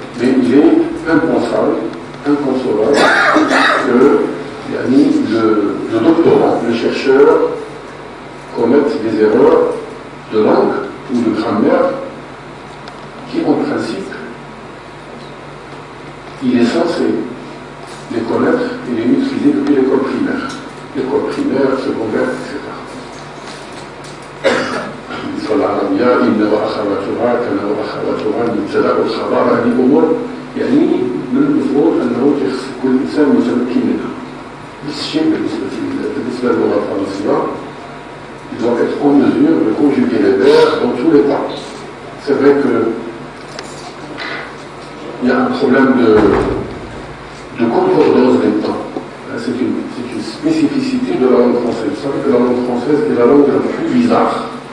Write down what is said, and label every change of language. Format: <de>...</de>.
<fr>Mais il est impensable, inconcevable que le doctorant, le chercheur, commette des erreurs de langue ou de grammaire qui, en principe, il est censé les connaître et les maîtriser depuis l'école primaire, secondaire, etc.</fr> <ar>العربية إن وأخواتها كما وأخواتها المبتدأ والخبر هذه أمور يعني من المفروض أنه يخص كل إنسان متمكن منها. نفس الشيء بالنسبة للغة الفرنسية.</ar> <fr>Ils doivent être en mesure de conjuguer les verbes dans tous les temps. C'est vrai qu'il y a un problème de concordance des temps. C'est une spécificité de la langue française. Vous savez que la langue française est la langue la plus bizarre.</fr>